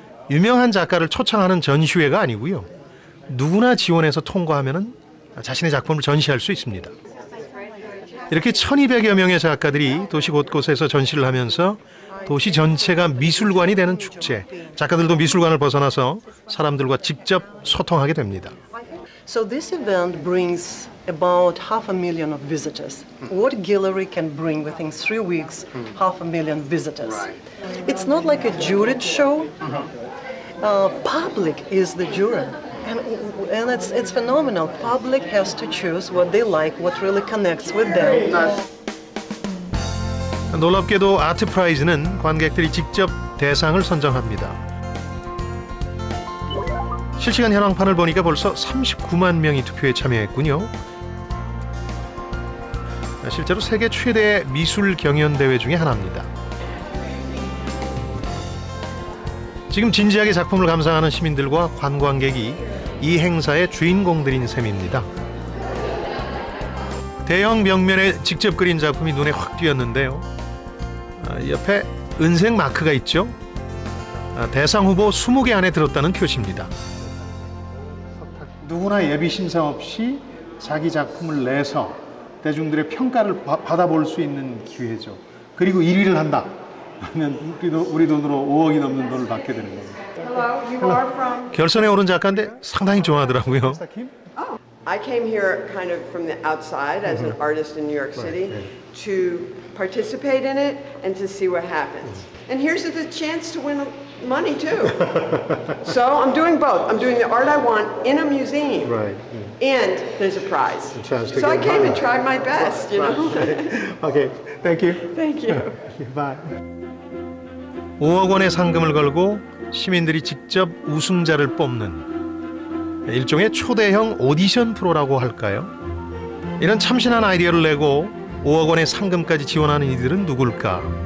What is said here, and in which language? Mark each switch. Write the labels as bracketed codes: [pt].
[ko] 유명한 작가를 초청하는 전시회가 아니고요. 누구나 지원해서 통과하면 자신의 작품을 전시할 수 있습니다. 이렇게 1200여 명의 작가들이 도시 곳곳에서 전시를 하면서 도시 전체가 미술관이 되는 축제. 작가들도 미술관을 벗어나서 사람들과 직접 소통하게 됩니다. [en] So this event brings about 500,000 of visitors. What gallery can bring within 3 weeks 500,000 visitors? It's not like a juried show. Public is the jury. And it's phenomenal. Public has to choose what they like, what really connects with them. [ko] 놀랍게도 아트 프라이즈는 관객들이 직접 대상을 선정합니다. 실시간 현황판을 보니까 벌써 39만 명이 투표에 참여했군요. 실제로 세계 최대 미술 경연 대회 중에 하나입니다. 지금 진지하게 작품을 감상하는 시민들과 관광객이 이 행사의 주인공들인 셈입니다. 대형 벽면에 직접 그린 작품이 눈에 확 띄었는데요. 옆에 은색 마크가 있죠. 대상 후보 20개 안에 들었다는 표시입니다. 누구나 예비 심사 없이 자기 작품을 내서 대중들의 평가를 받아볼 수 있는 기회죠. 그리고 1위를 한다. 그러면 우리 돈으로 5억이 넘는 돈을 받게 되는 겁니다. 결선에 오른 작가인데 상당히 좋아하더라고요. [en] I came here kind of from the outside as an artist in New York City to participate in it and to see what happens. And here's the chance to win money too. So I'm doing both. I'm doing the art I want in a museum. Right. And there's a prize. A chance to so I get came money. and tried my best, you know. Okay. Thank you. Thank you. Bye. [ko] 5억 원의 상금을 걸고 시민들이 직접 우승자를 뽑는 일종의 초대형 오디션 프로라고 할까요? 이런 참신한 아이디어를 내고 5억 원의 상금까지 지원하는 이들은 누굴까?